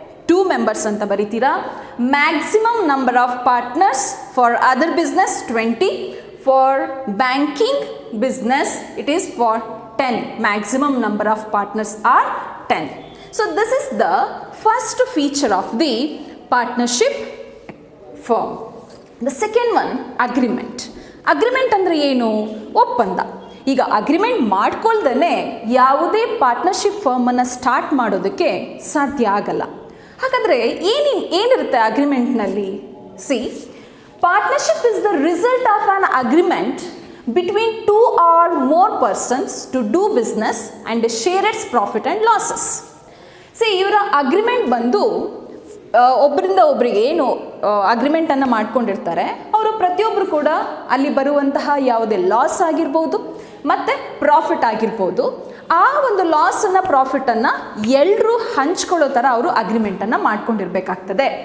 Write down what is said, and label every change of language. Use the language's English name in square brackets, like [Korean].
[English] 2 members [Kannada] ಅಂತ ಬರೀತೀರಾ. [English] Maximum number of partners for other business 20, for banking business it is for 10. Maximum number of partners are 10. So this is the first feature of the partnership firm. The second one, agreement. [Kannada] Agreement ಅಂದರೆ ಏನು? ಒಪ್ಪಂದ. ಈಗ agreement ಮಾಡ್ಕೊಳ್ದೇ ಯಾವುದೇ partnership ಫರ್ಮನ್ನು start ಮಾಡೋದಕ್ಕೆ ಸಾಧ್ಯ ಆಗಲ್ಲ. ಹಾಗಾದರೆ ಏನಿರುತ್ತೆ ಅಗ್ರಿಮೆಂಟ್ನಲ್ಲಿ? [English] See, partnership is the result of an agreement between 2 or more persons to do business and share its profit and losses. [Kannada] See, ಇವರ ಅಗ್ರಿಮೆಂಟ್ ಬಂದು ಒಬ್ಬರಿಂದ ಒಬ್ಬರಿಗೆ ಏನು ಅಗ್ರಿಮೆಂಟನ್ನು ಮಾಡ್ಕೊಂಡಿರ್ತಾರೆ, ಅವರು ಪ್ರತಿಯೊಬ್ಬರು ಕೂಡ ಅಲ್ಲಿ ಬರುವಂತಹ ಯಾವುದೇ ಲಾಸ್ ಆಗಿರ್ಬೋದು ಮತ್ತು ಪ್ರಾಫಿಟ್ ಆಗಿರ್ಬೋದು, ಆ ಒಂದು ಲಾಸನ್ನು ಪ್ರಾಫಿಟನ್ನು ಎಲ್ಲರೂ ಹಂಚ್ಕೊಳ್ಳೋ ಥರ ಅವರು ಅಗ್ರಿಮೆಂಟನ್ನು ಮಾಡ್ಕೊಂಡಿರ್ಬೇಕಾಗ್ತದೆ.